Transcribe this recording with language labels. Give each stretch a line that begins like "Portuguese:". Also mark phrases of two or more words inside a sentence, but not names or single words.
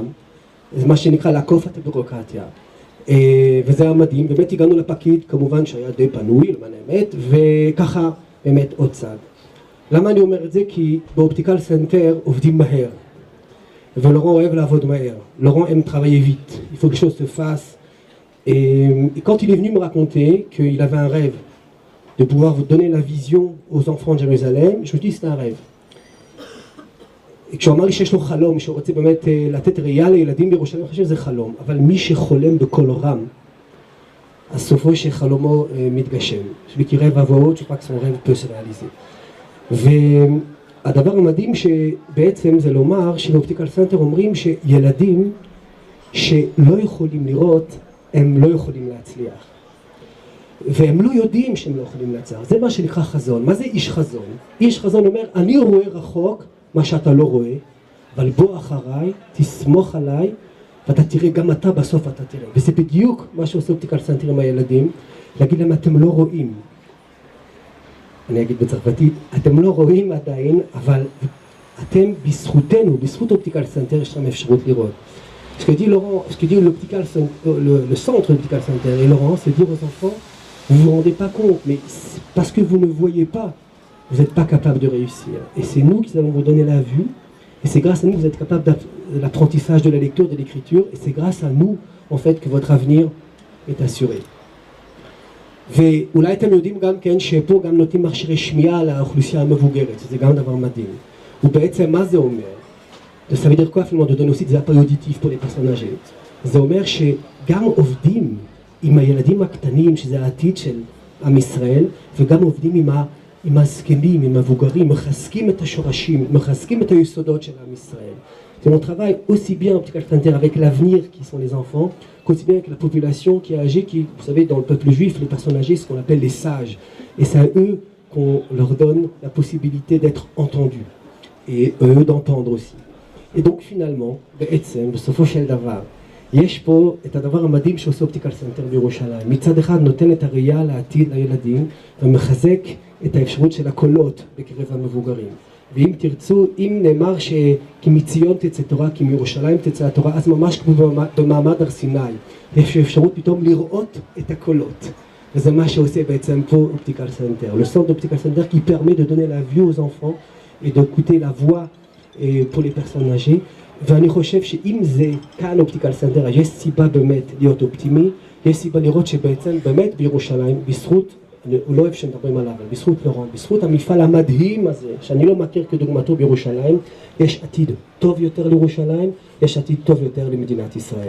Hebrew: זה מה שנקרא לעקוף את הבירוקרטיה. וזה היה מדהים, באמת הגענו לפקיד, כמובן שהיה די פנוי, למען האמת, וככה באמת עוד צד. למה אני אומר את זה? כי באופטיקל סנטר עובדים מהר. ולורן אוהב לעבוד מהר.
French: Laurent aime travailler vite. Il faut que les choses se fassent. Et quand il est venu me raconter qu'il avait un rêve de pouvoir vous donner la vision aux enfants de Jérusalem, je me dis c'est un rêve.
Hebrew: כשהוא אמר לי שיש לו חלום, שהוא רוצה באמת לתת ראייה לילדים בירושלים, אני חושב שזה חלום, אבל מי שחולם בכל רם, אז סופו שחלומו מתגשם.
French: celui qui rêve à voix haute, je crois que son rêve peut se réaliser.
Hebrew: והדבר המדהים שבעצם זה לומר שבאופטיקל סנטר אומרים שילדים שלא יכולים לראות, הם לא יכולים להצליח. והם לא יודעים שהם לא יכולים להצליח. זה מה שנקרא חזון. מה זה איש חזון? איש חזון אומר, אני רואה רחוק מה שאתה לא רואה, אבל בוא אחריי, תסמוך עליי, ואתה תראה, גם אתה בסוף אתה תראה. וזה בדיוק מה שעושה אופטיקל סנטר עם הילדים, להגיד להם, אתם לא רואים. אני אגיד בצרפתית, אתם לא רואים עדיין, אבל אתם בזכותנו, בזכות אופטיקל סנטר, יש לכם אפשרות לראות.
French: Ce que dit Laurent, ce que dit le centre d'Optical Center et Laurent, c'est dire aux enfants, vous ne vous rendez pas compte, mais parce que vous ne voyez pas, vous n'êtes pas capable de réussir. Et c'est nous qui allons vous donner la vue, et c'est grâce à nous que vous êtes capable de l'apprentissage de la lecture, de l'écriture, et c'est grâce à nous, en fait, que votre avenir est assuré.
Hebrew: ואולי אתם יודעים גם כן שפה גם נותנים מכשירי שמיעה לאוכלוסייה המבוגרת, שזה גם דבר מדהים. ובעצם מה זה אומר?
French: Ça veut dire quoi finalement de donner aussi des appareils auditifs pour les personnes âgées?
Hebrew: זה אומר שגם עובדים עם הילדים הקטנים, שזה העתיד של עם ישראל, וגם עובדים עם הזקנים, עם המבוגרים, מחזקים את השורשים, מחזקים את היסודות של עם ישראל.
French: C'est mon travail aussi bien en Optical Center avec l'avenir qui sont les enfants, qu'aussi bien avec la population qui est âgée, qui, vous savez, dans le peuple juif, les personnes âgées, ce qu'on appelle les sages. Et c'est à eux qu'on leur donne la possibilité d'être entendus. Et eux d'entendre aussi. Et donc finalement,
Hebrew: בעצם, בסופו של דבר, יש פה את הדבר המדהים שעושה אופטיקל סנטר בירושלים. מצד אחד נותן את הראייה לעתיד לילדים, ומחזק את האפשרות של הקולות בקרב המבוגרים. ואם תרצו, אם נאמר כי מציון תצא תורה, כי מירושלים תצא התורה, אז ממש כמו במעמד הר סיני, יש אפשרות פתאום לראות את הקולות. וזה מה שעושה בעצם פה אופטיקל סנטר.
French: Le centre d'Optical Center qui permet de donner la vue aux enfants et d'écouter la voix pour les personnes âgées.
Hebrew: ואני חושב שאם זה כאן אופטיקל סנטר, יש סיבה באמת להיות אופטימי, יש סיבה לראות שבעצם באמת בירושלים, בזכות, הוא לא אוהב שנדברים עליו, אבל בזכות לורן, בזכות המפעל המדהים הזה, שאני לא מכיר כדוגמתו בירושלים, יש עתיד טוב יותר לירושלים, יש עתיד טוב יותר למדינת ישראל.